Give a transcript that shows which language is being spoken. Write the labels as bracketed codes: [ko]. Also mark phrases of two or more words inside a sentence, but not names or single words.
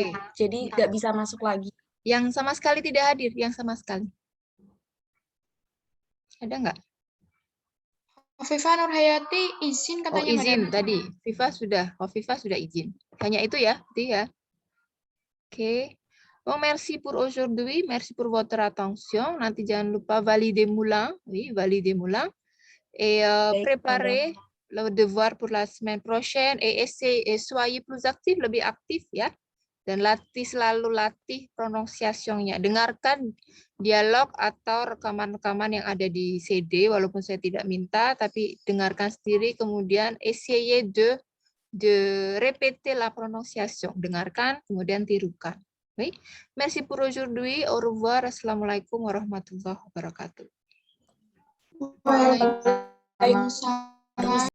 [id] Jadi nggak bisa masuk lagi. Yang sama sekali tidak hadir, yang sama sekali. Ada nggak? Hovifa Nurhayati izin Oh, katanya izin Madam. tadi. Hovifa sudah izin. Hanya itu ya, Oke. [fr] Bon, merci pour aujourd'hui, merci pour votre attention. [id] Nanti jangan lupa [fr] valider Moulin, oui, valider Moulin. Et préparez le devoir pour la semaine prochaine et essayez, soyez plus actifs, [id] lebih aktif ya. Dan selalu latih pronunciation-nya. Dengarkan dialog atau rekaman-rekaman yang ada di CD, walaupun saya tidak minta, tapi dengarkan sendiri, kemudian [fr] essayez de répéter la prononciation. [id] Dengarkan, kemudian tirukan. [fr] Oui. Merci pour aujourd'hui. Au revoir. [ar] السلام عليكم ورحمة الله وبركاته. وعليكم السلام.